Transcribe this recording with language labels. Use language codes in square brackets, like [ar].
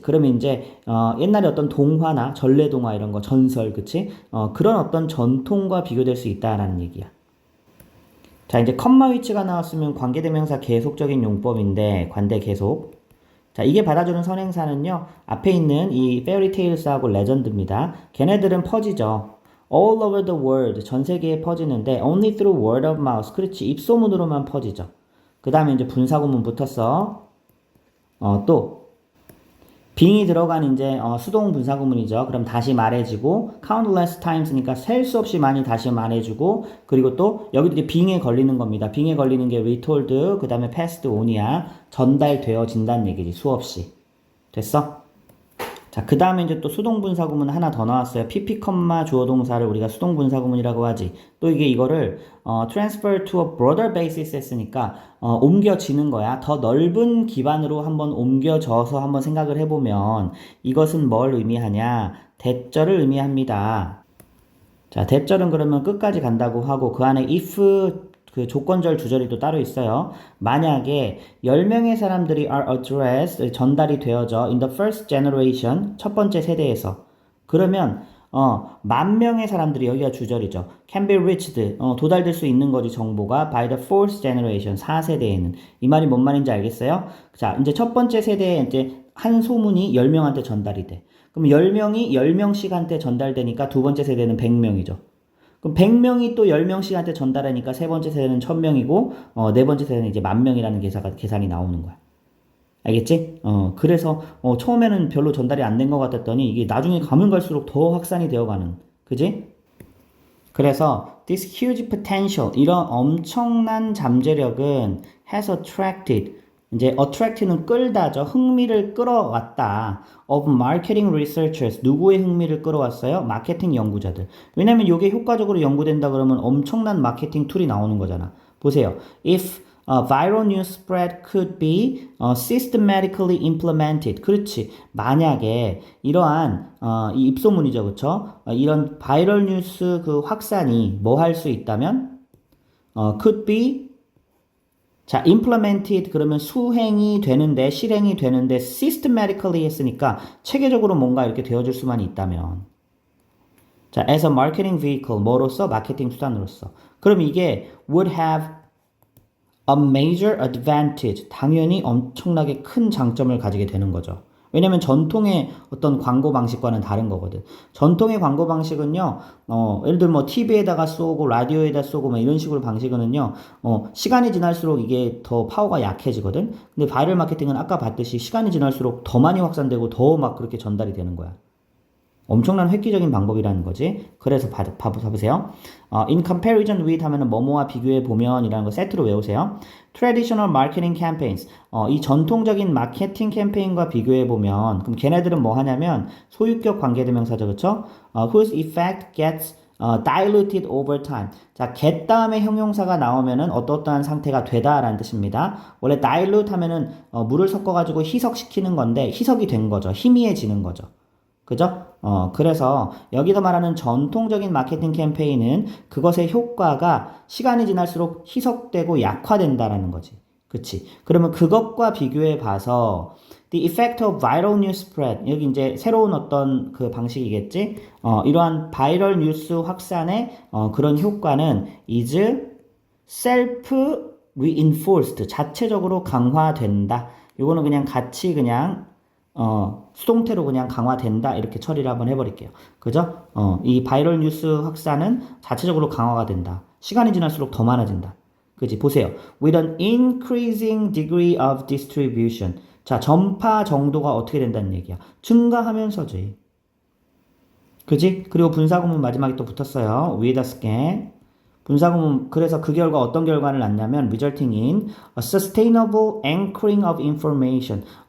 [ko] 그러면 이제 옛날에 어떤 동화나 전래동화 이런 거 전설, 그치? 그런 어떤 전통과 비교될 수 있다라는 얘기야. 자, 이제 컴마 위치가 나왔으면 관계대명사 계속적인 용법인데 관대 계속. 자, 이게 받아주는 선행사는요, 앞에 있는 이 fairy tales하고 legend입니다. 걔네들은 퍼지죠. [en] all over the world, [ko] 전 세계에 퍼지는데 [en] only through word of mouth. [ko] 그렇지. 입소문으로만 퍼지죠. 그 다음에 이제 분사구문 붙었어. 또 being이 들어간 이제 수동 분사구문이죠. 그럼 다시 말해주고 countless times니까 셀 수 없이 많이 다시 말해주고 그리고 또 여기도 이제 being에 걸리는 겁니다. being에 걸리는 게 retold 그 다음에 [en] passed on [ko] 이야. 전달되어진다는 얘기지. 수없이. 됐어? 자, 그 다음에 이제 또 수동분사구문 하나 더 나왔어요. pp, 주어동사를 우리가 수동분사구문이라고 하지. 또 이거를 [en] transfer to a broader basis [ko] 했으니까 옮겨지는 거야. 더 넓은 기반으로 한번 옮겨져서 한번 생각을 해보면 이것은 뭘 의미하냐? 대절을 의미합니다. 자, 대절은 그러면 끝까지 간다고 하고 그 안에 if 그 조건절 주절이 또 따로 있어요. 만약에 10명의 사람들이 [en] are addressed, [ko] 전달이 되어져 [en] in the first generation, [ko] 첫 번째 세대에서. 그러면 10,000명의 사람들이 여기가 주절이죠. [en] can be reached, [ko] 도달될 수 있는 거지 정보가 [en] by the fourth generation, [ko] 4세대에는. 이 말이 뭔 말인지 알겠어요? 자, 이제 첫 번째 세대에 이제 한 소문이 10명한테 전달이 돼. 그럼 10명이 10명씩한테 전달되니까 두 번째 세대는 100명이죠. 그럼 100명이 또 10명씩한테 전달하니까 세 번째 세대는 1000명이고 네 번째 세대는 이제 10,000명이라는 계산이 나오는 거야. 알겠지? 그래서 처음에는 별로 전달이 안 된 것 같았더니 이게 나중에 가면 갈수록 더 확산이 되어가는. 그지? 그래서 [en] this huge potential, [ko] 이런 엄청난 잠재력은 [en] has attracted, [ko] 이제 attract는 끌다죠. 흥미를 끌어왔다. [en] of marketing researchers. [ko] 누구의 흥미를 끌어왔어요? 마케팅 연구자들. 왜냐면 이게 효과적으로 연구된다 그러면 엄청난 마케팅 툴이 나오는 거잖아. 보세요. [en] If viral news spread could be systematically implemented. [ko] 그렇지. 만약에 이러한 이 입소문이죠. 그쵸? 이런 바이럴 뉴스 그 확산이 뭐 할 수 있다면 [en] could be [ko] 자, implemented 그러면 수행이 되는데, 실행이 되는데 systematically 했으니까 체계적으로 뭔가 이렇게 되어줄 수만 있다면. 자, [en] as a marketing vehicle, [ko] 뭐로서? 마케팅 수단으로서. 그럼 이게 [en] would have a major advantage. [ko] 당연히 엄청나게 큰 장점을 가지게 되는 거죠. 왜냐면 전통의 어떤 광고 방식과는 다른 거거든. 전통의 광고 방식은요, 예를 들면 뭐 TV에다가 쏘고 라디오에다 쏘고 뭐 이런 식으로 방식은요, 시간이 지날수록 이게 더 파워가 약해지거든. 근데 바이럴 마케팅은 아까 봤듯이 시간이 지날수록 더 많이 확산되고 더 막 그렇게 전달이 되는 거야. 엄청난 획기적인 방법이라는 거지. 그래서 봐보세요. [en] in comparison with [ko] 하면은 뭐뭐와 비교해 보면 이라는 거 세트로 외우세요. [en] traditional marketing campaigns. [ko] 이 전통적인 마케팅 캠페인과 비교해 보면 그럼 걔네들은 뭐 하냐면 소유격 관계대명사죠. 그쵸? [en] whose effect gets diluted over time. [ko] 자, get 다음에 형용사가 나오면은 어떠한 상태가 되다라는 뜻입니다. 원래 dilute 하면은 물을 섞어가지고 희석시키는 건데 희석이 된 거죠. 희미해지는 거죠. 그죠? 그래서 여기서 말하는 전통적인 마케팅 캠페인은 그것의 효과가 시간이 지날수록 희석되고 약화된다라는 거지. 그치? 그러면 그것과 비교해 봐서 [en] the effect of viral news spread [ko] 여기 이제 새로운 어떤 그 방식이겠지? 이러한 바이럴 뉴스 확산의 그런 효과는 [en] is self reinforced [ko] 자체적으로 강화된다. 이거는 그냥 같이 그냥 수동태로 그냥 강화된다 이렇게 처리를 한번 해버릴게요. 그죠? 이 바이럴 뉴스 확산은 자체적으로 강화가 된다. 시간이 지날수록 더 많아진다. 그지? 보세요. [en] With an increasing degree of distribution. [ko] 자, 전파 정도가 어떻게 된다는 얘기야. 증가하면서지. 그지? 그리고 분사구문 마지막에 또 붙었어요. with a scan. 분사구문 그래서 그 결과 어떤 결과를 낳냐면 [en] resulting in a sustainable anchoring of information.